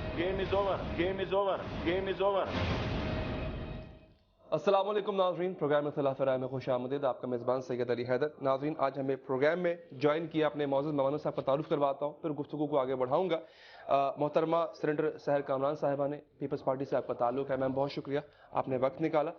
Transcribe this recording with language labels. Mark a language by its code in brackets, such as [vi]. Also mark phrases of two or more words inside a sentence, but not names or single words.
[en] Game is over. Game is over. Game is over. [ar] السلام عليكم [ur] ناظرین، پروگرام اختلاف رائے میں خوش آمدید. آپ کا میزبان سید علی حیدر۔ ناظرین، آج ہمیں پروگرام میں جوائن کیا اپنے موجود مہمانوں سے آپ کا تعارف کرواتا ہوں، پھر گفتگو کو آگے بڑھاؤں گا. محترمہ سینیٹر سحر کامران صاحبہ نے پیپلز پارٹی سے آپ کا تعلق ہے، میم بہت شکریہ، آپ نے وقت نکالا.